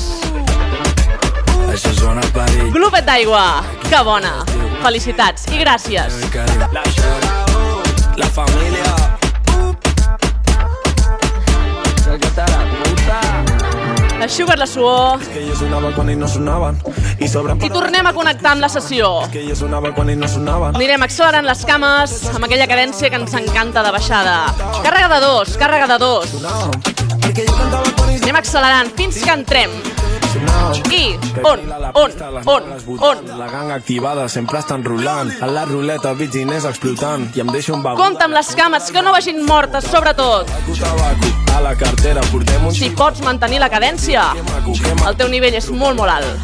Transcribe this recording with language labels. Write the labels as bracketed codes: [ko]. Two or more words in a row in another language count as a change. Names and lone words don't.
[ca] Això sona perill. Glopet d'aigua. Que bona. Felicitats i gràcies. La família. Eixuga't la suor [es] Que ellos sonaban cuando no sonaban y sobran [ca] i tornem a connectar amb la sessió. [es] que ellos sonaban cuando no sonaban. [ca] Anirem accelerant les cames amb aquella cadència que ens encanta de baixada. Càrrega de 2, càrrega de 2. [es] Porque yo cantaba con ellos [ca] Anem accelerant fins que entrem. I on. La gang activada sempre estan rulant. A la ruleta beats diners explotant i em deixo un bagul. Compte amb les cames que no vagin mortes, sobretot. Tabaco a la cartera portem un Si pots mantenir la cadència, el teu nivell és molt alt.